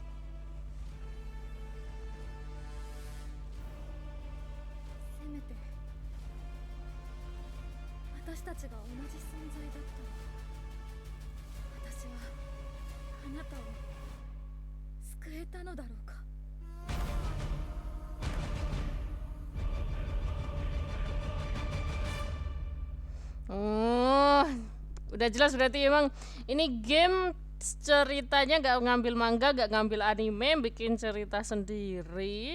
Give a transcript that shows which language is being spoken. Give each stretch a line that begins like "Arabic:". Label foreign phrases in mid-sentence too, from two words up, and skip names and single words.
Japanese: せめて私たちが同じ存在だったら、私はあなたを救えたのだろうか。
Indonesian: Oh, udah jelas berarti emang ini game ceritanya gak ngambil manga, gak ngambil anime, bikin cerita sendiri.